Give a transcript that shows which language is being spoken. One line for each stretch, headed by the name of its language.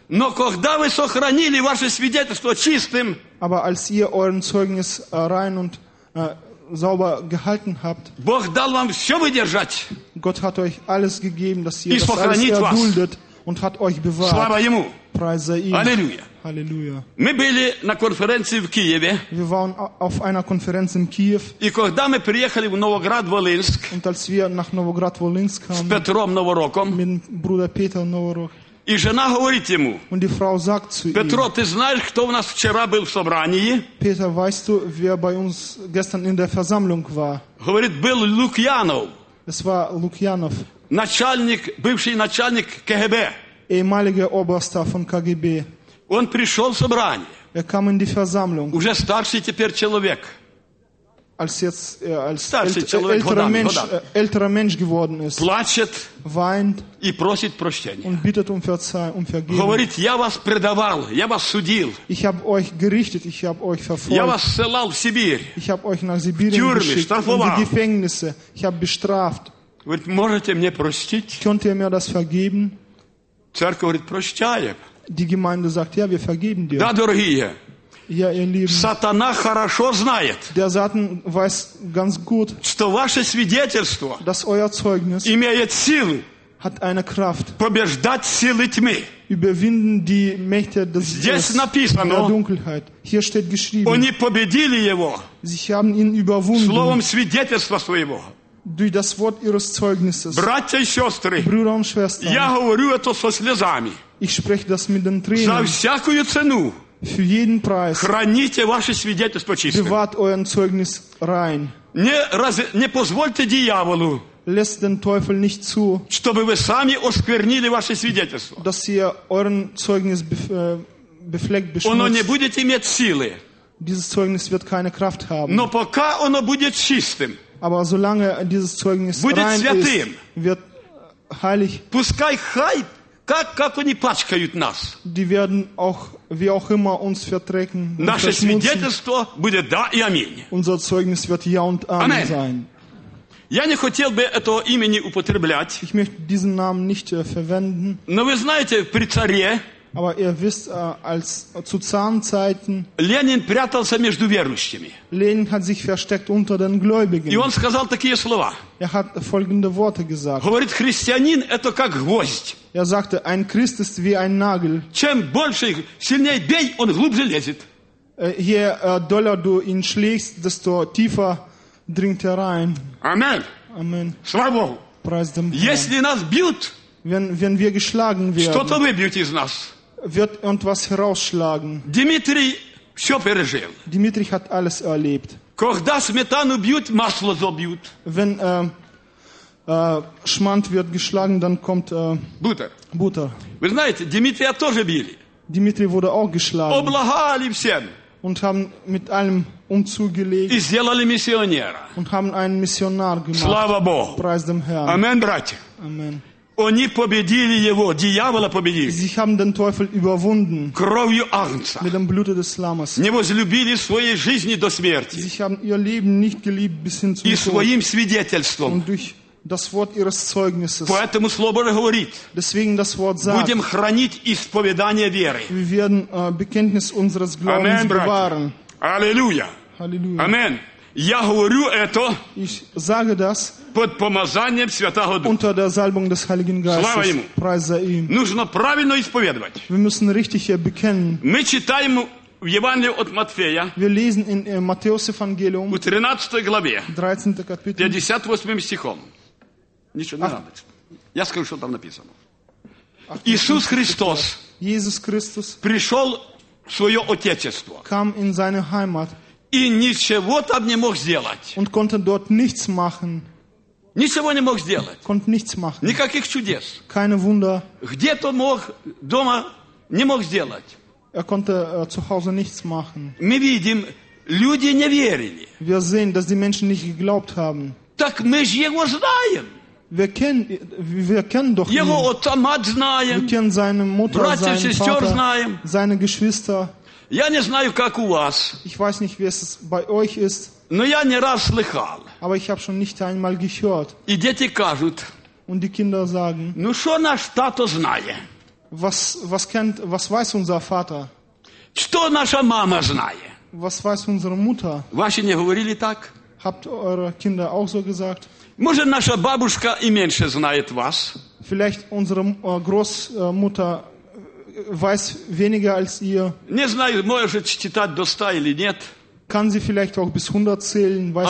Russian: Но когда вы сохранили ваше свидетельство чистым?
German: Aber als ihr euren Zeugnis rein und sauber gehalten habt.
Russian: Бог дал вам все выдержать.
German: Gott hat euch alles gegeben, dass ihr das alles erduldet und hat euch bewahrt.
Russian: Слава ему.
German: Preis sei ihm.
Russian: Halleluja.
German: Halleluja.
Russian: Мы были на конференции в Киеве.
German: Wir waren auf einer Konferenz in Kiew.
Russian: И когда мы приехали в Новоград-Волынск.
German: Und als wir nach Novograd-Volinsk kamen.
Russian: С Петром Новороком.
German: Mit Bruder Peter Novorok.
Russian: И жена говорит ему.
German: Und die Frau sagt zu ihm.
Russian: Петро, ты знаешь, кто у нас вчера был в собрании?
German: Peter, weißt du, wer bei uns gestern in der Versammlung war?
Russian: Говорит, был Лукьянов.
German: Es war Lukjanov.
Russian: Начальник, бывший начальник КГБ.
German: Ehemaliger Oberster von KGB.
Russian: Он пришел в собрание.
German: Er kam in die Versammlung.
Russian: Уже старший теперь человек.
German: als jetzt als älterer Mensch, geworden ist,
Russian: плачет,
German: weint
Russian: и просит прощения.
German: Und bittet um Verzeihung, um Vergebung.
Russian: Говорит, я вас предавал, я вас судил.
German: Ich habe euch gerichtet, ich habe euch verfolgt.
Russian: Я вас ссылал в Сибирь.
German: Ich habe euch nach Sibirien
Russian: тюрьме,
German: geschickt,
Russian: штрафовал.
German: In die Gefängnisse. Ich habe bestraft.
Russian: Говорит, можете мне простить?
German: Könnt ihr mir das vergeben?
Russian: Церковь говорит, прощаем.
German: Die Gemeinde sagt, ja, wir vergeben dir.
Russian: Да, дорогие.
German: Ja, ihr Lieben,
Russian: Сатана хорошо знает,
German: der Satan weiß ganz gut,
Russian: что ваше свидетельство,
German: dass euer Zeugnis,
Russian: имеет силу,
German: hat eine Kraft,
Russian: побеждать силы тьмы.
German: Überwinden die Mächte des,
Russian: здесь написано,
German: der Dunkelheit.
Russian: Hier steht geschrieben,
German: они победили его,
Russian: sie haben ihn überwunden,
German: словом свидетельства своего.
Russian: Durch das Wort ihres Zeugnisses.
German: Братья и сестры,
Russian: Brüder und Schwestern,
German: я говорю это со слезами,
Russian: ich spreche das mit den Tränen,
German: за всякую цену.
Russian: Für jeden Preis.
German: Храните ваше свидетельство чистым.
Russian: Bewahrt euren Zeugnis rein.
German: Не позвольте дьяволу.
Russian: Lässt den Teufel nicht zu.
German: Чтобы вы сами осквернили ваше свидетельство.
Russian: Dass ihr euren Zeugnis befleckt,
German: beschmutzt. Оно не будет иметь силы.
Russian: Dieses Zeugnis wird keine Kraft haben.
German: Но пока оно будет чистым.
Russian: Aber solange dieses Zeugnis
German: будет
Russian: rein
German: святым,
Russian: ist, wird heilig.
German: Пускай хай. Как они пачкают нас?
Russian: Die werden auch, wie auch immer, uns vertreten.
German: Наше свидетельство будет да и аминь.
Russian: Unser Zeugnis wird ja und amen, amen sein.
German: Я не хотел бы этого имени употреблять.
Russian: Ich möchte diesen Namen nicht verwenden.
German: Но вы знаете, при царе.
Russian: Aber ihr wisst, als zu Zarenzeiten.
German: Ленин прятался между верующими.
Russian: Ленин hat sich versteckt unter den Gläubigen.
German: И он сказал такие слова.
Russian: Er hat folgende Worte gesagt.
German: Говорит, христианин это как гвоздь.
Russian: Er sagte, ein Christ ist wie ein Nagel.
German: Чем больше, сильнее бей, он глубже лезет.
Russian: Je doller du ihn schlägst, desto tiefer dringt er rein.
German: Amen.
Russian: Amen.
German: Слава Богу.
Russian: Preis dem
German: Herrn. Если нас бьют,
Russian: wenn wir geschlagen werden,
German: что-то выбьют из нас.
Russian: Wird etwas herausschlagen.
German: Дмитрий все пережил.
Russian: Дмитрий hat alles erlebt.
German: Когда сметану бьют, масло забьют.
Russian: Wenn Schmand wird geschlagen, dann kommt
German: Butter.
Russian: Вы знаете, Дмитрия тоже били.
German: Дмитрий wurde auch geschlagen.
Russian: Облагали всем.
German: Und haben mit allem umzugelegt.
Russian: И сделали миссионера.
German: Und haben einen Missionar gemacht.
Russian: Слава Богу.
German: Preis dem Herrn.
Russian: Amen, братья.
German: Amen.
Russian: Они победили его, дьявола победили.
German: Sie haben den Teufel überwunden.
Russian: Кровью Агнца.
German: Mit dem Blute des Lammes.
Russian: Не возлюбили своей жизни до смерти.
German: Sie haben ihr Leben nicht geliebt bis hin zum Tod.
Russian: И своим свидетельством.
German: Und durch das Wort ihres Zeugnisses.
Russian: Поэтому Слово Божие говорит.
German: Deswegen das Wort sagt.
Russian: Будем хранить исповедание веры.
German: Wir werden Bekenntnis unseres Glaubens bewahren.
Russian: Аллилуйя.
German: Аллилуйя.
Russian: Amen. Я говорю это.
German: Ich sage das.
Russian: Под помазанием Святого Духа.
German: Unter der Salbung des Heiligen Geistes.
Russian: Слава ему.
German: Preis sei ihm.
Russian: Нужно правильно исповедовать.
German: Wir müssen richtig bekennen.
Russian: Мы читаем в Евангелии от Матфея.
German: Wir lesen in Matthäus Evangelium.
Russian: В 13 главе.
German: 13. Kapitel.
Russian: 58 стихом. Ничего не надо. Я скажу, что там написано. Иисус Христос.
German: Иисус Христос.
Russian: Пришел в свое отечество.
German: Kam in seine Heimat.
Russian: И ничего там не мог сделать.
German: Und konnte dort nichts machen.
Russian: Ничего не мог сделать.
German: Konnte nichts machen.
Russian: Никаких чудес.
German: Keine Wunder.
Russian: Где-то мог дома не мог сделать.
German: Er konnte zu Hause nichts machen.
Russian: Мы видим, люди не верили.
German: Wir sehen, dass die Menschen nicht geglaubt haben.
Russian: Так мы же его знаем.
German: Wir kennen doch
Russian: его отца, мать знаем.
German: Wir kennen seine Mutter,
Russian: братья,
German: seinen
Russian: сестер
German: Vater,
Russian: знаем.
German: Seine Geschwister.
Russian: Я не знаю, как у вас.
German: Ich weiß nicht, wie es bei euch ist.
Russian: Но я не раз слыхал.
German: Aber ich habe schon nicht einmal gehört.
Russian: И дети кажут.
German: Und die Kinder sagen.
Russian: Ну что наш тато знает?
German: Was weiß unser Vater?
Russian: Что наша мама знает?
German: Was weiß unsere Mutter?
Russian: Ваши не говорили так?
German: Habt eure Kinder auch so gesagt?
Russian: Может, наша бабушка и меньше знает вас.
German: Vielleicht unsere Großmutter weiß weniger als ihr.
Russian: Не знаю, может читать до 100 или нет.
German: Kann sie vielleicht auch bis 100 zählen, weiß